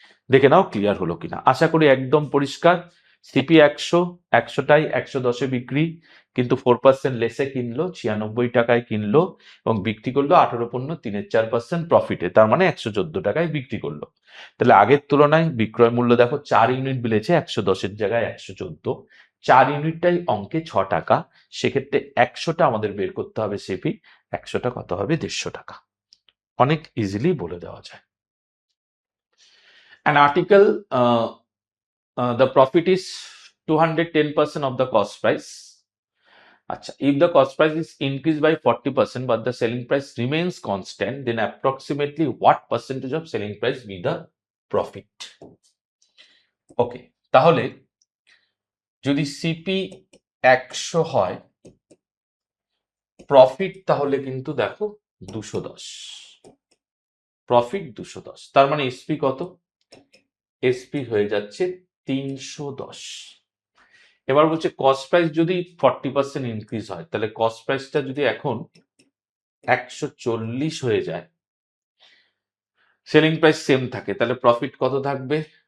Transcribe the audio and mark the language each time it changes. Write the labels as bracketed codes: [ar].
[bn] দেখে নাও ক্লিয়ার হলো কিনা। আশা করি একদম পরিষ্কার। সিপি 100, 100টাই 110-এ বিক্রি, কিন্তু 4% লেসে কিনলো, 96 টাকায় কিনলো এবং বিক্রি করলো 18/3 প্রফিটে, তার মানে 114 টাকায় বিক্রি করলো। তাহলে আগের তুলনায় বিক্রয় মূল্য দেখো, 4 ইউনিট বেড়েছে, 110-এর জায়গায় 114, 4 ইউনিটটাই অঙ্কে 6 টাকা, সেক্ষেত্রে 100টা আমাদের বের করতে হবে সিপি, 100টা কত হবে? 150 টাকা। অনেক ইজিলি বলে দেওয়া যায়। [en] An article, the profit is 210% of the cost price. Acha, if the cost price is increased by 40% but the selling price remains constant, then approximately what percentage of selling price be the profit? [bn] Okay, তাহলে যদি CP 100 হয়, profit তাহলে কিন্তু দেখো 210, profit 210, তার মানে SP কত? SP হয়ে যাচ্ছে 310। এবার বলছে কস্ট প্রাইস যদি 40% ইনক্রিজ হয়, তাহলে কস্ট প্রাইসটা যদি এখন 140 হয়ে যায়, সেলিং প্রাইস সেম থাকে, তাহলে প্রফিট কত থাকবে?